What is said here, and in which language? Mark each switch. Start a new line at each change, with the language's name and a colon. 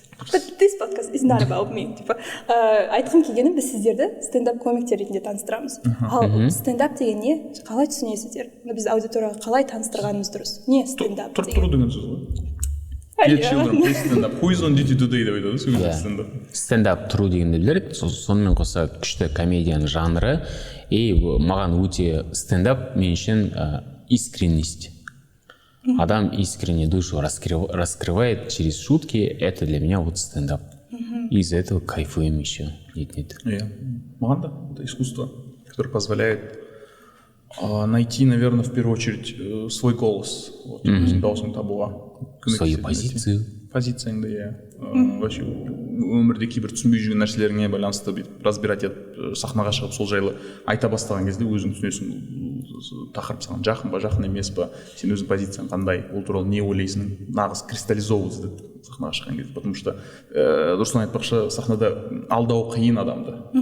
English: But this podcast is not about me.
Kazakh: Айтқым келгені біз сіздерді стендап комиктер ретінде таныстырамыз. Ал стендап деген не? Қалай түсінесіздер? Біз аудиторияға қалай таныстырғанымыз дұрыс? Не стендап деген? Тұру деген сөз ғой.
English: Children, please stand up. Who is on duty today
Kazakh: деп айтады стендап. Стендап тұру дегенді білдіреді. Сонымен қоса күшті комедияның жанры. Маған өте стендап мен үшін искренность.
Russian: Адам искренне душу раскрывает через шутки. Это для меня вот стендап. Из-за этого кайфуем еще. Нет.
Kazakh: Маған да,
Russian: это искусство, которое позволяет найти, наверное, в первую очередь свой голос.
Kazakh: Өзің даусың табуға.
Russian: Свою позицию.
Kazakh: Позицияңды, иә. Вообще өмірде кейбір түсінбей жүрген нәрселеріңе байланысты разбирать етіп сахнаға шығып сол жайлы айта бастаған кезде өзің түсінесің, тақырып саған жақын ба, жақын емес па, сен өзің позицияң қандай, ол туралы не ойлайсың, нағыз кристаллизовывать етіп сахнаға шыққан кезде,
Russian: потому что
Kazakh: дұрысын айтпақшы, сахнада алдау қиын адамды.